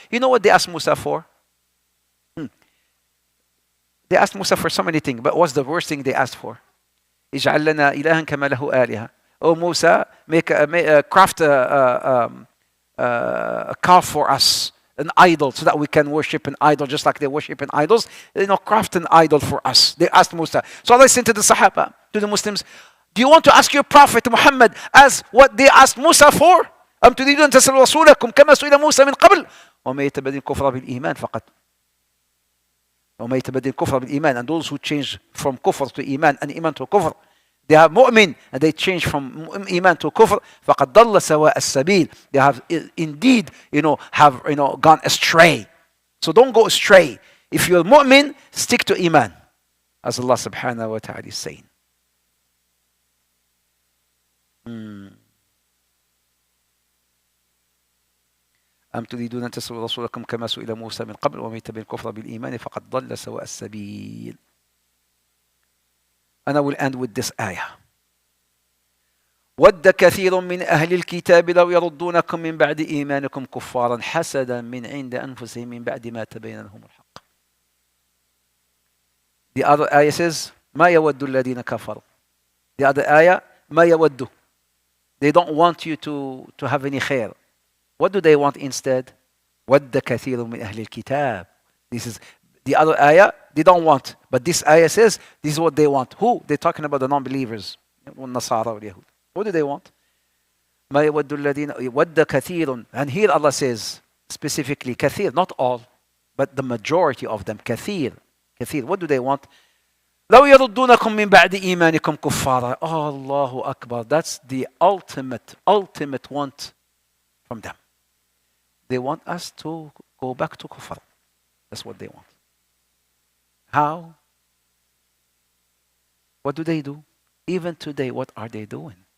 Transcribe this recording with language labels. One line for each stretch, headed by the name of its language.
English: You know what they asked Musa for? They asked Musa for so many things, but what's the worst thing they asked for?
Arabic: اجعل لنا إلها كما له آلهة.
English: Oh Musa, craft a calf for us, an idol, so that we can worship an idol just like they worship an idols. Craft an idol for us. They asked Musa. So Allah said to the Sahaba, to the Muslims, Do you want to ask your Prophet Muhammad as what they asked Musa for?
Arabic: أم تريدون أن تسألوا رسولكم كما سئل موسى من قبل وما يتبدل الكفر بالإيمان فقط وما يتبدل الكفر بالإيمان.
English: And those who change from kufr to iman and iman to kufr, they have mu'min and they change from iman to kufr,
Arabic: فقد ضل سواء السبيل.
English: They have indeed gone astray. So don't go astray. If you're mu'min, stick to iman, as Allah subhanahu wa ta'ala is saying.
Arabic: أم تريدون أن تسألوا رسولكم كما سئل موسى من قبل ومن يتبع الكفر بالإيمان فقد ضل سواء السبيل.
English: And I will end with this ayah.
Arabic: ود كثير من أهل الكتاب لو يردونكم من بعد إيمانكم كفارا حسدا من عند أنفسهم من بعد ما تبين لهم الحق.
English: The other ayah says
Arabic: ما يود الذين كفروا.
English: The other ayah
Arabic: ما يود.
English: They don't want you to have any khair. What do they want instead?
Arabic: ود كثير من أهل الكتاب.
English: This is the other ayah. They don't want, but this ayah says this is what they want. Who? They're talking about the non-believers,
Arabic: والنصارى واليهود.
English: What do they want?
Arabic: ما يود الذين ود كثير.
English: And here Allah says specifically كثير, not all, but the majority of them. كثير. What do they want?
Arabic: لو يردونكم من بعد إيمانكم كفارا.
English: Oh, Allahu Akbar. That's the ultimate want from them. They want us to go back to kufr. That's what they want. How? What do they do? Even today, what are they doing?